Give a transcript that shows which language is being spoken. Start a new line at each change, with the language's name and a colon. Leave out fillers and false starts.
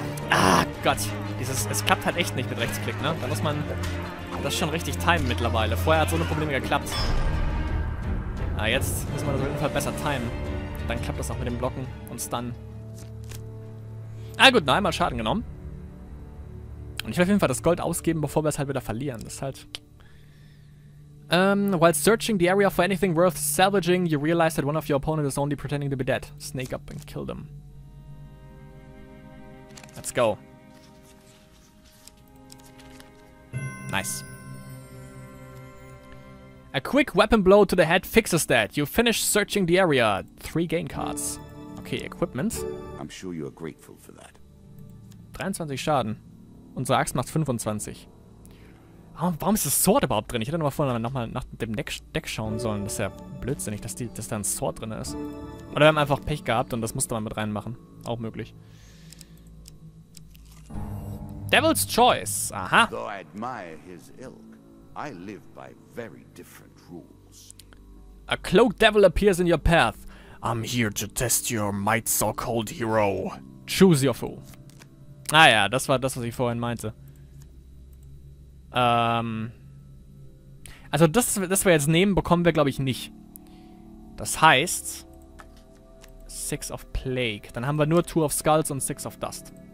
German: Ah, Gott. Es klappt halt echt nicht mit Rechtsklick, ne? Da muss man das schon richtig timen mittlerweile. Vorher hat es ohne Probleme geklappt. Ah, jetzt müssen wir das auf jeden Fall besser timen. Dann klappt das auch mit dem Blocken und Stun. Ah gut, noch einmal Schaden genommen. Und ich will auf jeden Fall das Gold ausgeben, bevor wir es halt wieder verlieren. Das ist halt...
English: while searching the area for anything worth salvaging, you realize that one of your opponent is only pretending to be dead. Snake up and kill them. Let's go. Nice. A quick weapon blow to the head fixes that. You finish searching the area. 3 gain cards. Okay, Equipment. I'm sure you are grateful for that.
German: 23 Schaden. Unsere Axt macht 25. Warum ist das Sword überhaupt drin? Ich hätte vorher nochmal nach dem Deck schauen sollen. Das ist ja blödsinnig, dass da ein Sword drin ist. Oder wir haben einfach Pech gehabt und das musste man mit reinmachen. Auch möglich.
English: Devil's Choice. Aha. Though I admire his ilk, I live by very different rules. A cloaked devil appears in your path. I'm here to test your might, so-called hero. Choose your fool.
German: Ah ja, das war das, was ich vorhin meinte. Also das wir jetzt nehmen, bekommen wir, glaube ich, nicht. Das heißt... 6 of Plague. Dann haben wir nur 2 of Skulls und 6 of Dust.